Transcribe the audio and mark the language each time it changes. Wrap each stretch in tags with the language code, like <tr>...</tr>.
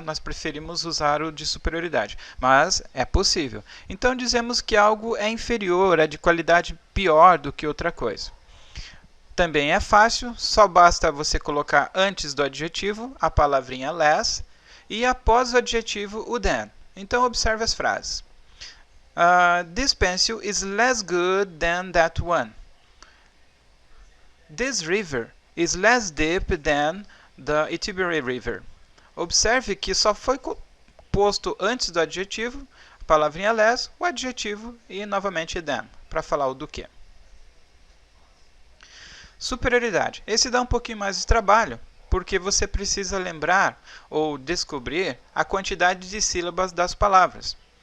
<pt>Nós preferimos usar o de superioridade, mas é possível. Então, dizemos que algo é inferior, é de qualidade pior do que outra coisa. Também é fácil, só basta você colocar antes do adjetivo a palavrinha less e após o adjetivo o than. Então, observe as frases.</pt> <en>This pencil is less good than that one. This river is less deep than the Itibiri River.</en> <pt>Observe que só foi posto antes do adjetivo, a palavrinha less, o adjetivo e novamente than, para falar o do que. Superioridade. Esse dá um pouquinho mais de trabalho, porque você precisa lembrar ou descobrir a quantidade de sílabas das palavras.</pt>